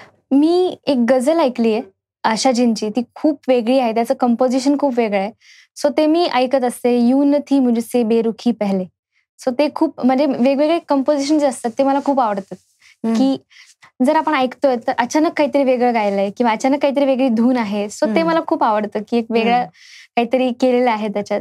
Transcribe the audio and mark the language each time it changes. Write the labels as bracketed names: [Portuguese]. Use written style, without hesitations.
[Marathi] मी एक गझल ऐकली आहे आशाजींची. ती खूप वेगळी आहे. त्याचं कंपोजिशन खूप वेगळं आहे. सो ते मी ऐकत असते. [Urdu] यूं न थी मुझसे बेरुखी पहले. [Marathi] सो ते खूप म्हणजे वेगवेगळे कंपोजिशन जे असतात ते मला खूप आवडतात. की जर आपण ऐकतोय तर अचानक काहीतरी वेगळं गायलंय किंवा अचानक काहीतरी वेगळी धून आहे. सो ते मला खूप आवडतं की एक वेगळं काहीतरी केलेलं आहे त्याच्यात.